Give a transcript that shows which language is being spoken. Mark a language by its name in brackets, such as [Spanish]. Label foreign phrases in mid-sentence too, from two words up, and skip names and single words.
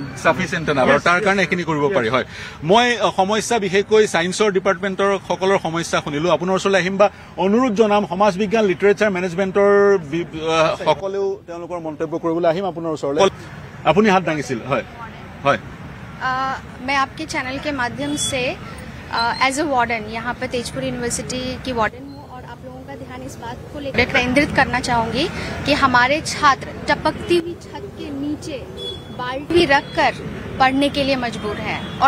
[Assamese] সাফিচিয়েন্ট না আৰু তাৰ কাৰণে এখিনি কৰিব পাৰি হয় মই সমস্যা বিশেষকৈ সায়েন্সৰ ডিপাৰ্টমেন্টৰ সকলৰ সমস্যা শুনিলো আপোনাৰ ওচৰলৈ আহিম বা অনুৰোধ জনাম সমাজ বিজ্ঞান লিটাৰেচাৰ মেনেজমেন্টৰ সকলেও তেওঁলোকৰ মন্তব্য কৰিবলৈ আহিম আপোনাৰ ওচৰলৈ আপুনি হাত দাঙিছিল হয় হয় [Hindi] मैं आपके चैनल के माध्यम से [English] as a warden [Hindi] यहाँ पे तेजपुर यूनिवर्सिटी की वार्डन हूँ और आप लोगों का ध्यान इस बात को लेकर केंद्रित करना चाहूँगी कि हमारे छात्र टपकती हुई छत के नीचे बाल्टी रखकर पढ़ने के लिए मजबूर हैं और